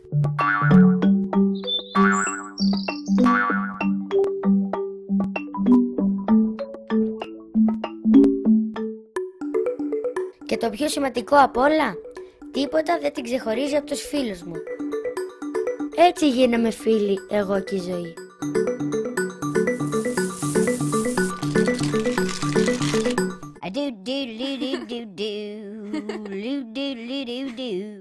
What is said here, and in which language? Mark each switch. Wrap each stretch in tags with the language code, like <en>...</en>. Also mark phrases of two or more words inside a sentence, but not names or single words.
<el>Και το πιο σημαντικό απ' όλα, τίποτα δεν την ξεχωρίζει από τους φίλους μου. Έτσι γίναμε φίλοι εγώ και η Ζωή. A do do do do do do do do do do.</el>